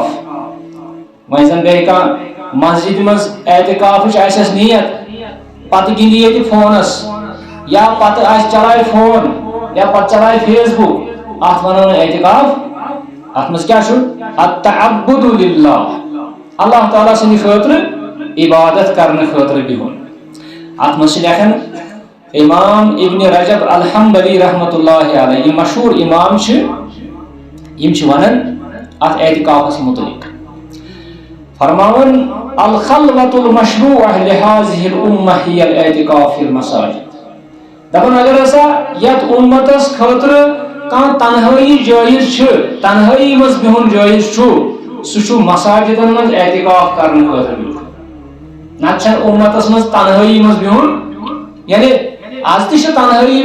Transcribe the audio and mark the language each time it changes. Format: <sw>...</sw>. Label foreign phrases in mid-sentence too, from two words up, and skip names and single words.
<ks>وۄنۍ زن گٔے کانٛہہ مسجد منٛز اعتکافٕچ آسٮ۪س نیت پتہٕ گِنٛدِ ییٚتہِ فونس یا پتہٕ آسہِ چلایہِ فون یا پتہٕ چلایہِ فیس بُک اتھ ونو نہٕ اعتکاف اتھ منٛز کیٛاہ چھُ</ks> <ar>التعبد للہ</ar> <ks>اللہ تعالیٰ سٕنٛدِ خٲطرٕ عبادت کرنہٕ خٲطرٕ بِہُن اتھ منٛز چھِ لیکھان امام ابن رجب الحنبلی</ks> <ar>رحمۃ اللہ علیہ</ar> <ks>یہ مشہور امام یم چھِ ونان اتھ اعتکافس متعلق فرماون</ks> <ar>الخلوۃ المشروعہ لہذه الامہ ہی الاعتکاف فی المساجد</ar> <ks>دپان اگر ہسا یتھ امتس خٲطرٕ کانٛہہ تنہٲیی جٲیز چھِ تنہٲیی منٛز بِہُن جٲیز چھُ سُہ چھُ مساجدن منٛز اعتکاف کرنہٕ خٲطرٕ بِہُن نتہٕ چھنہٕ امتس منٛز تنہٲیی منٛز بِہُن یعنی آز تہِ چھِ تنہٲیی</ks>